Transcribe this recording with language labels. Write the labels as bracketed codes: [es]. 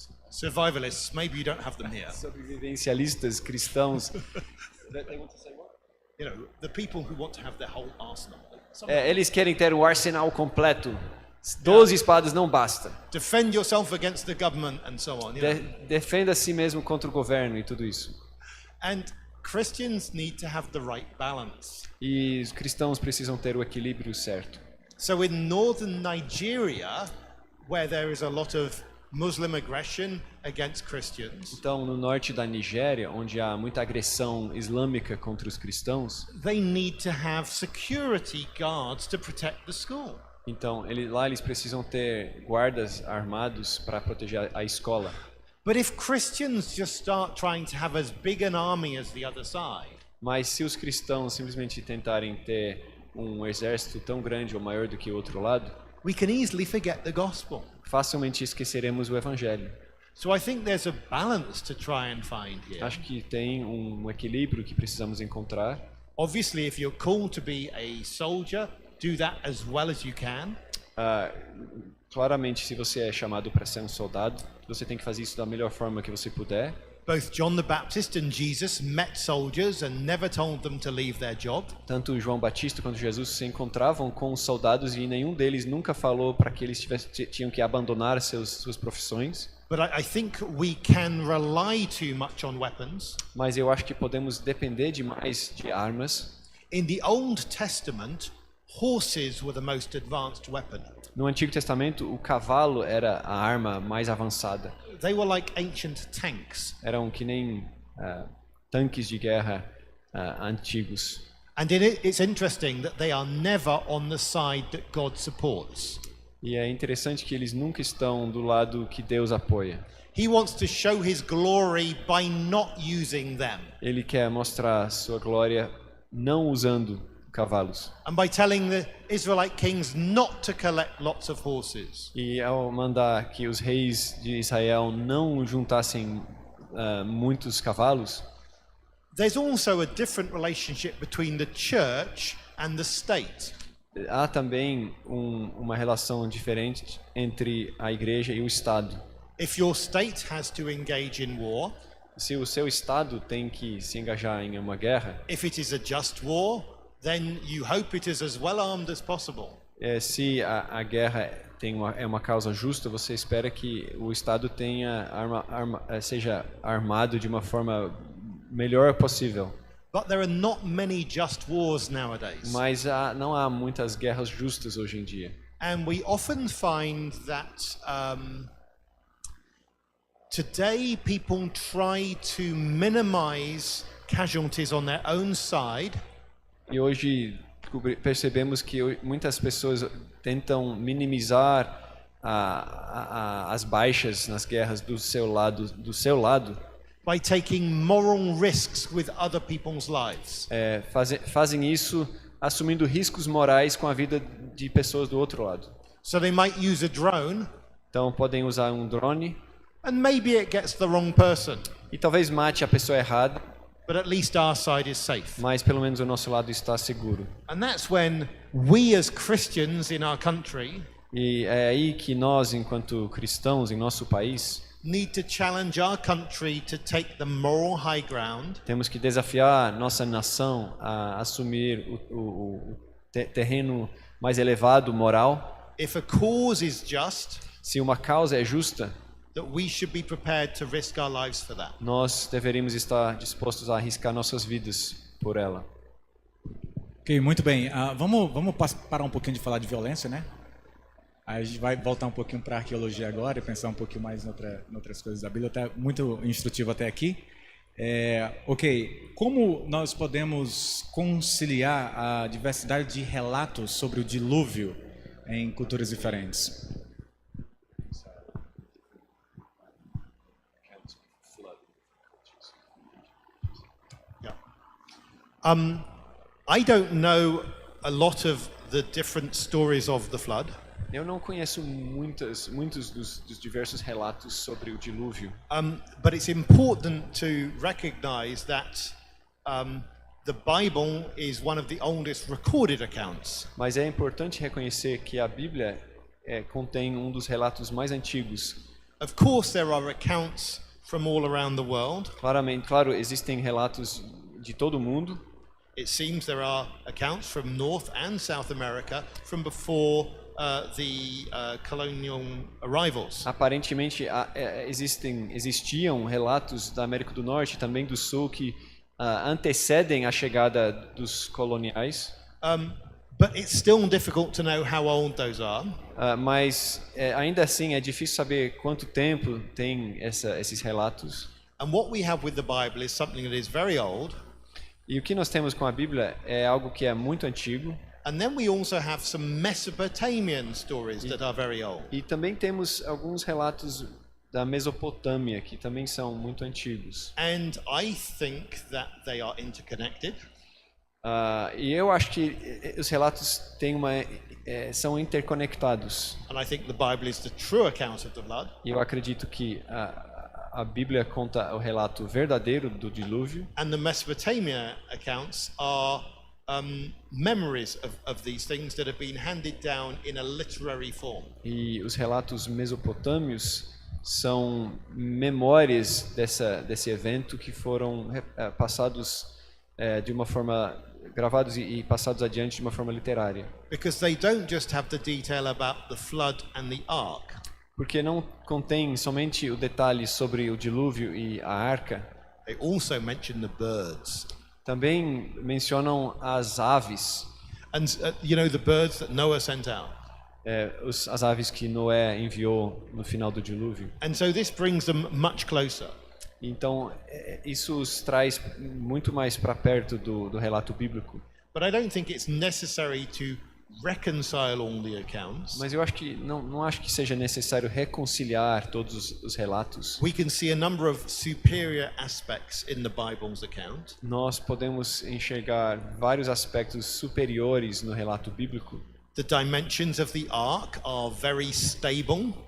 [en] Survivalists, maybe you don't have them here. [pt] Sobrevivencialistas cristãos. [en] You know, the people who want to have their whole arsenal. [pt] Eles querem ter um arsenal completo. 12 espadas não basta. [en] Defend yourself against the government and so on. You know? [pt] Defenda a si mesmo contra o governo e tudo isso. [en] And Christians need to have the right balance. [pt] E os cristãos precisam ter o equilíbrio certo. [en] So in northern Nigeria, where there is a lot of Muslim aggression against Christians, [pt] Então, no norte da Nigéria, onde há muita agressão islâmica contra os cristãos, [en] they need to have security guards to protect the school. [pt] então lá eles precisam ter guardas armados para proteger a escola. [en] But if Christians just start trying to have as big an army as the other side, [pt] Mas se os cristãos simplesmente tentarem ter um exército tão grande ou maior do que o outro lado, [en] we can easily forget the gospel. [pt] facilmente esqueceremos o evangelho. [en] So I think there's a balance to try and find here. [pt] Acho que tem um equilíbrio que precisamos encontrar. [en] Obviously, if you're called to be a soldier, do that as well as you can. [pt] Claramente, se você é chamado para ser um soldado, você tem que fazer isso da melhor forma que você puder. [en] Both John the Baptist and Jesus met soldiers and never told them to leave their job. [pt] Tanto João Batista quanto Jesus se encontravam com os soldados e nenhum deles nunca falou para que eles tinham que abandonar suas profissões. [en] But I think we can rely too much on weapons. [pt] Mas eu acho que podemos depender demais de armas. [en] In the Old Testament, horses were the most advanced weapon. [pt] No Antigo Testamento, o cavalo era a arma mais avançada. [en] They were like ancient tanks. [pt] Eram que nem tanques de guerra antigos. [en] And it's interesting that they are never on the side that God supports. [pt] E é interessante que eles nunca estão do lado que Deus apoia. [en] He wants to show his glory by not using them. [pt] Ele quer mostrar sua glória não usando cavalos. [en] And by telling the Israelite kings not to collect lots of horses. [pt] E ao mandar que os reis de Israel não juntassem muitos cavalos, [en] there's also a different relationship between the church and the state. [pt] há também uma relação diferente entre a igreja e o Estado. [en] If your state has to engage in war, [pt] Se o seu Estado tem que se engajar em uma guerra, [en] if it is a just war, then you hope it is as well armed as possible. [pt] Se a guerra é uma causa justa, você espera que o Estado tenha seja armado de uma forma melhor possível. [en] But there are not many just wars nowadays. [pt] Mas não há muitas guerras justas hoje em dia. [en] And we often find that today people try to minimize casualties on their own side. [pt] E hoje percebemos que muitas pessoas tentam minimizar as baixas nas guerras do seu lado. [en] By taking moral risks with other people's lives. [pt] Fazem isso assumindo riscos morais com a vida de pessoas do outro lado. [en] So they might use a drone. [pt] Então podem usar um drone. [en] And maybe it gets the wrong person. [pt] E talvez mate a pessoa errada. [en] But at least our side is safe. [pt] Mas pelo menos o nosso lado está seguro. [en] And that's when we as Christians in our country [pt] E é aí que nós, enquanto cristãos em nosso país, [en] need to challenge our country to take the moral high ground. [pt] Temos que desafiar nossa nação a assumir o terreno mais elevado moral. [en] If a cause is just, [pt] Se uma causa é justa, [en] that we should be prepared to risk our lives for that. [pt] nós deveríamos estar dispostos a arriscar nossas vidas por ela. Ok, muito bem. Vamos parar um pouquinho de falar de violência, né? A gente vai voltar um pouquinho para a arqueologia agora e pensar um pouquinho mais em outras coisas da Bíblia. Está muito instrutivo até aqui. Ok, como nós podemos conciliar a diversidade de relatos sobre o dilúvio em culturas diferentes? [en] I don't know a lot of the different stories of the flood. [pt] Eu não conheço muitos dos diversos relatos sobre o dilúvio. [en] But it's important to recognize that the Bible is one of the oldest recorded accounts. [pt] Mas é importante reconhecer que a Bíblia contém um dos relatos mais antigos. [en] Of course, there are accounts from all around the world. [pt] Claro, existem relatos de todo o mundo. [en] It seems there are accounts from North and South America from before the colonial arrivals. [pt] Aparentemente existiam relatos da América do Norte e também do Sul que antecedem a chegada dos coloniais. [en] But it's still difficult to know how old those are. [pt] Mas ainda assim é difícil saber quanto tempo tem esses relatos. [en] And what we have with the Bible is something that is very old. [pt] E o que nós temos com a Bíblia é algo que é muito antigo. [en] And then we also have some Mesopotamian stories that are very old. [pt] E também temos alguns relatos da Mesopotâmia, que também são muito antigos. [en] And I think that they are interconnected. [pt] E eu acho que os relatos têm são interconectados. [en] And I think the Bible is the true account of the flood. [pt] E eu acredito que a Bíblia conta o relato verdadeiro do dilúvio. [en] And the Mesopotamia accounts are memories of these things that have been handed down in a literary form. [pt] E os relatos mesopotâmios são memórias desse evento que foram passados de uma forma gravados e passados adiante de uma forma literária. [en] Because they don't just have the detail about the flood and the ark. [pt] Porque não contém somente o detalhe sobre o dilúvio e a arca. [en] They also mention the birds. [pt] Também mencionam as aves. [en] And the birds that Noah sent out. [pt] As aves que Noé enviou no final do dilúvio. [en] And so this brings them much closer. [pt] Então, isso os traz muito mais para perto do relato bíblico. [en] But I don't think it's necessary to reconcile all the accounts. [pt] Mas eu acho que não acho que seja necessário reconciliar todos os relatos. [en] We can see a number of superior aspects in the Bible's account. [pt] Nós podemos enxergar vários aspectos superiores no relato bíblico. [en] The dimensions of the ark are very stable.